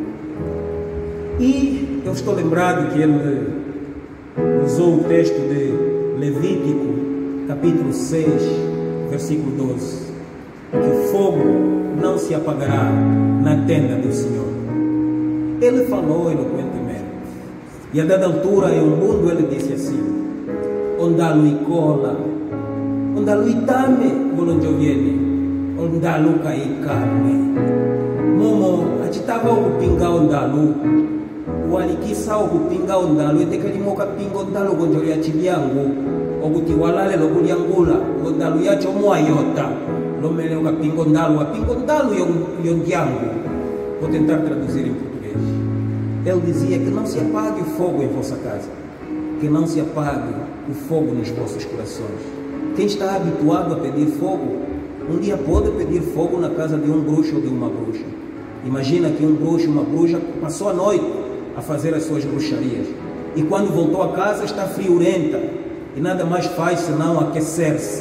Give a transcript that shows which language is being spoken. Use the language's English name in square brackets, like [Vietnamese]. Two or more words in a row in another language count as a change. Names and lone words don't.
[Portuguese] E eu estou lembrado que ele usou o texto de Levítico, capítulo 6, versículo 12, que o fogo não se apagará na tenda do Senhor. Ele falou eloquentemente. E a dada altura, em um mundo, ele disse assim: [Umbundu] Ondalu cola, ondalu itame, volonjoviene, ondalu kaikame. Momo, achitava o pinga ondalu, o alikisa o pinga ondalu, etekelimoka pinga ondalu, gonjolia chibiangu, ogutiwalale lokuliangula, ondalu yacho moayota, lomele o pinga ondalu yongiangu. [Portuguese] Vou tentar traduzir em português. Ele dizia que não se apague o fogo em vossa casa, que não se apague o fogo nos vossos corações. Quem está habituado a pedir fogo, um dia pode pedir fogo na casa de um bruxo ou de uma bruxa. Imagina que um bruxo, uma bruxa, passou a noite a fazer as suas bruxarias e quando voltou a casa está friorenta e nada mais faz senão aquecer-se.